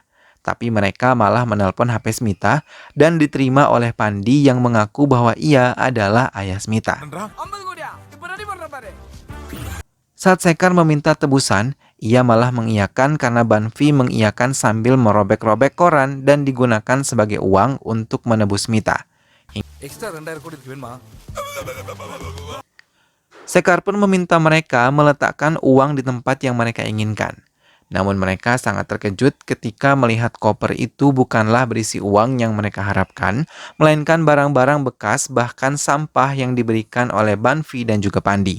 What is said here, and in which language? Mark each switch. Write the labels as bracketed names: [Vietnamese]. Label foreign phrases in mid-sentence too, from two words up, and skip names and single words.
[Indonesian] Tapi mereka malah menelpon HP Smita dan diterima oleh Pandi yang mengaku bahwa ia adalah ayah Smita. Saat Sekar meminta tebusan, ia malah mengiyakan karena Banfi mengiyakan sambil merobek-robek koran dan digunakan sebagai uang untuk menebus Smita. [Tamil] Extra 2,000 கோடி இருக்கு வேணுமா? [Indonesian] Sekar pun meminta mereka meletakkan uang di tempat yang mereka inginkan. Namun mereka sangat terkejut ketika melihat koper itu bukanlah berisi uang yang mereka harapkan, melainkan barang-barang bekas bahkan sampah yang diberikan oleh Banfi dan juga Pandi.